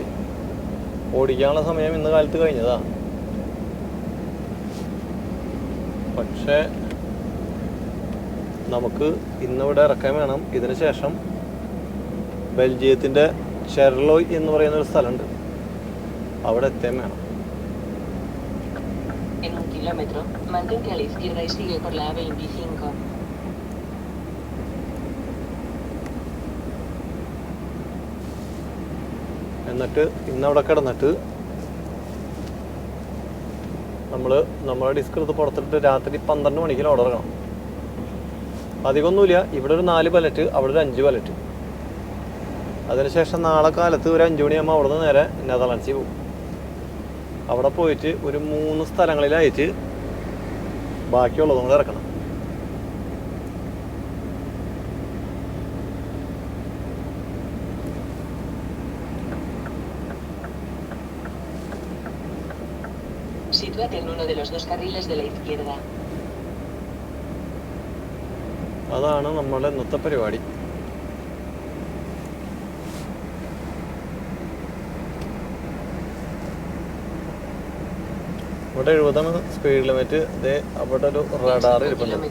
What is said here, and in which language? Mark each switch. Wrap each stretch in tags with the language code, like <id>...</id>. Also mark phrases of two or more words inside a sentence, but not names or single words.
<ml>ഓടിക്കാനുള്ള സമയം ഇന്ന് കാലത്ത് കഴിഞ്ഞതാണ്. പക്ഷേ നമുക്ക് ഇന്നിവിടെ ഇറക്കാൻ വേണം. ഇതിന് ശേഷം ബെൽജിയത്തിൻ്റെ ഷെർലോയ് എന്ന് പറയുന്ന ഒരു സ്ഥലമുണ്ട്, അവിടെ എത്താൻ വേണം.</ml> <es>En 1 kilómetro, mantente a la izquierda y sigue por la A25.</es> <ml>എന്നിട്ട് ഇന്നവിടെ കിടന്നിട്ട് നമ്മളെ ഡിസ്ക് എടുത്ത് പുറത്തിട്ട് രാത്രി 12 മണിക്ക് ഓർഡർ ഇറങ്ങണം. അധികമൊന്നുമില്ല. ഇവിടെ ഒരു 4 പലറ്റ്, അവിടെ ഒരു 5 പലറ്റ്. അതിനുശേഷം നാളെ കാലത്ത് ഒരു 5 മണിയാകുമ്പോൾ അവിടെ നിന്ന് നേരെ നെതർലാൻഡ്സിൽ പോകും. അവിടെ പോയിട്ട് ഒരു 3 സ്ഥലങ്ങളിലായിട്ട് ബാക്കിയുള്ളതും കൂടെ ഇറക്കണം.</ml> <es>Sitúate en uno de los dos carriles de la izquierda.</es> <ml>അതാണ് നമ്മുടെ ഇന്നത്തെ പരിപാടി. ഇവിടെ 70</ml> <en>speed limit.</en> <ml>അവിടെ ഒരു റഡാർ ഇരിപ്പുണ്ട്.</ml>